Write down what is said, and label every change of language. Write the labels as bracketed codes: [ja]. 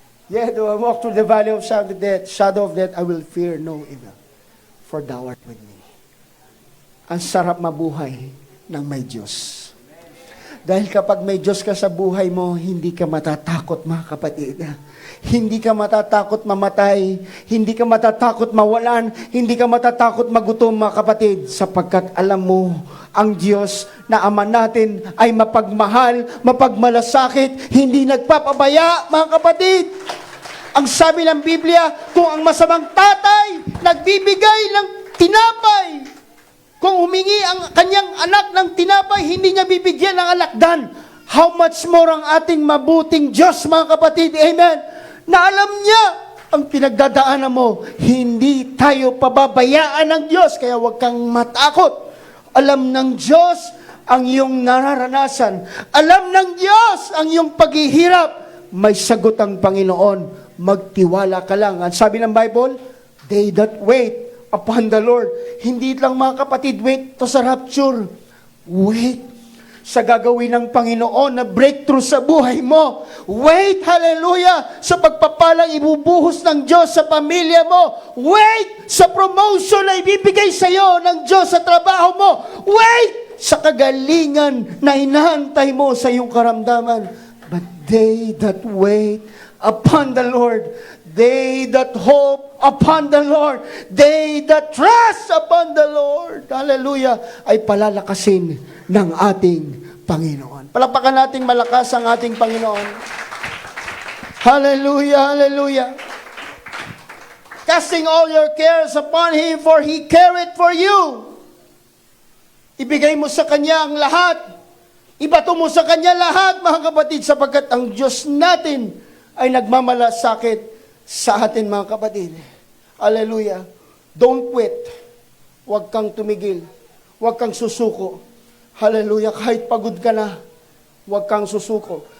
[en] Yeah, though I walk through the valley of shadow of death, I will fear no evil, for thou art with me. [tl] Ang sarap mabuhay ng may Diyos. Dahil kapag may Diyos ka sa buhay mo, hindi ka matatakot, mga kapatid. Hindi ka matatakot mamatay, hindi ka matatakot mawalan, hindi ka matatakot magutom, mga kapatid, sapagkat alam mo, ang Diyos na Ama natin ay mapagmahal, mapagmalasakit, hindi nagpapabaya, mga kapatid. Ang sabi ng Biblia, kung ang masamang tatay nagbibigay ng tinapay, kung humingi ang kanyang anak ng tinapay, hindi niya bibigyan ng alakdan. [en] How much more [tl] ang ating mabuting Diyos, mga kapatid, amen, na alam niya ang pinagdadaanan mo. Hindi tayo pababayaan ng Diyos, kaya huwag kang matakot. Alam ng Diyos ang iyong nararanasan. Alam ng Diyos ang iyong paghihirap. May sagot ang Panginoon. Magtiwala ka lang. Ang sabi ng [en] Bible, they that wait upon the Lord. [tl] Hindi lang, mga kapatid, wait to sa rapture. Wait sa gagawin ng Panginoon na breakthrough sa buhay mo. Wait, hallelujah, sa pagpapalang ibubuhos ng Diyos sa pamilya mo. Wait sa promotion na ibibigay sa iyo ng Diyos sa trabaho mo. Wait sa kagalingan na hinahantay mo sa iyong karamdaman. [en] But they that wait upon the Lord, they that hope upon the Lord, they that trust upon the Lord, hallelujah, [tl] ay palalakasin ng ating Panginoon. Palakpakan nating malakas ang ating Panginoon. Hallelujah, hallelujah. [en] Casting all your cares upon Him, for He careth for you. [tl] Ibigay mo sa Kanya ang lahat. Ibato mo sa Kanya lahat, mga kapatid, sapagkat ang Diyos natin ay nagmamalasakit sa atin, mga kapatid. Hallelujah. [en] Don't quit. [tl] Huwag kang tumigil. Huwag kang susuko. Hallelujah. Kahit pagod ka na, huwag kang susuko.